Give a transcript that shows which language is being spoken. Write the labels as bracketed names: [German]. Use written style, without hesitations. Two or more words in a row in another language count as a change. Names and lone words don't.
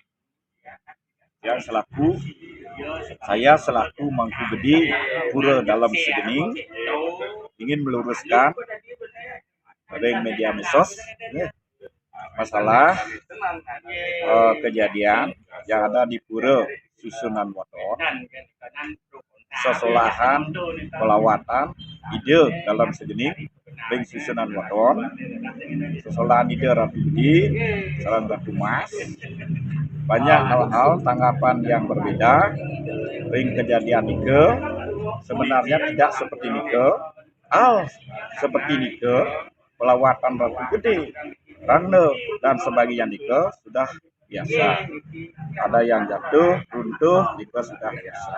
[Indonesian] Yang saya selaku Mangku Gede Pura Dalam Segening ingin meluruskan pada media medsos masalah kejadian yang ada di Pura Susunan Wadon, [Balinese] sesolahan pelawatan ide dalam Segening ring Susunan Wadon, sesolahan ide Ratu Gede sareng Ratu Mas. [Indonesian] Banyak hal-hal tanggapan yang berbeda [Balinese] ring kejadian nike [Indonesian] sebenarnya tidak seperti nike seperti nike pelawatan Ratu Gede Rangde dan sebagian nike sudah biasa, ada yang jatuh runtuh nike sudah biasa.